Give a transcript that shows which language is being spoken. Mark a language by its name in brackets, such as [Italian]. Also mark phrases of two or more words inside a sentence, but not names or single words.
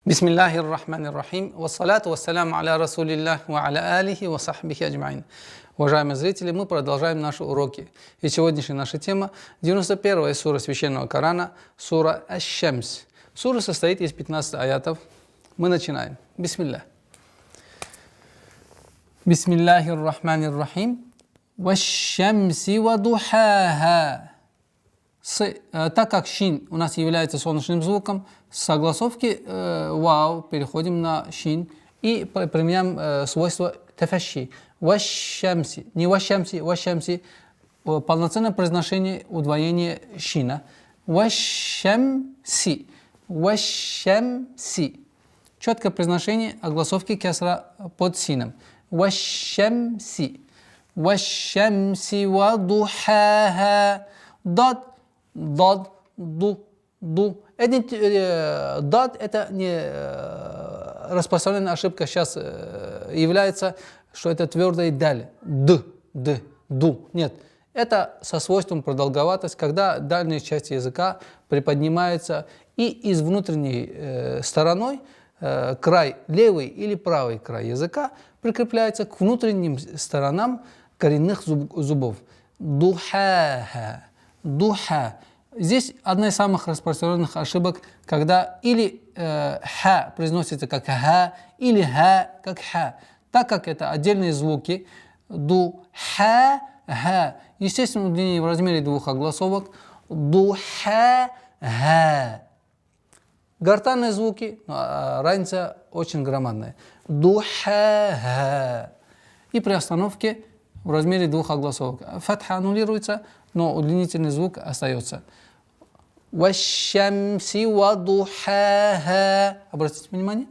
[Arabic] بسم الله الرحمن الرحيم. والصلاة والسلام على رسول الله وعلى آله وصحبه أجمعين. [Russian] Уважаемые зрители, мы продолжаем наши уроки. И сегодняшняя наша тема 91-я сура Священного Корана, сура Аш-Шамс. Сура состоит из 15 аятов. Мы начинаем. Бисмиллах. [Arabic] بسم الله الرحمن الرحيم. والشمس وضحاها. [Russian] Так как шин у нас является солнечным звуком, с согласовки вау переходим на шин и применяем свойство тафаши. [Arabic] والشمس, [Russian] не [Arabic] والشمس, والشمس. [Russian] Полноценное произношение удвоения шина. [Arabic] والشمس، والشمس. [Russian] Четкое произношение огласовки кесра под сином. [Arabic] والشمس، والشمس وضحاها. [Russian] Дад, ду. Дад это не распространенная ошибка сейчас является, что это твердое даль. Ду. Нет. Это со свойством продолговатость, когда дальняя часть языка приподнимается и из внутренней стороной край, левый или правый край языка прикрепляется к внутренним сторонам коренных зубов. Духа. Здесь одна из самых распространенных ошибок, когда или ха произносится как ха, или ха как ха. Так как это отдельные звуки, ду-ха, ха. Естественно, удлинение в размере двух огласовок. Ду-ха-ха. Гортанные звуки, разница очень громадная. Ду-ха-ха. И при остановке в размере двух огласовок. Фатха аннулируется, но удлинительный звук остается. [Arabic] والشمس وضحاها. [Russian] Обратите внимание.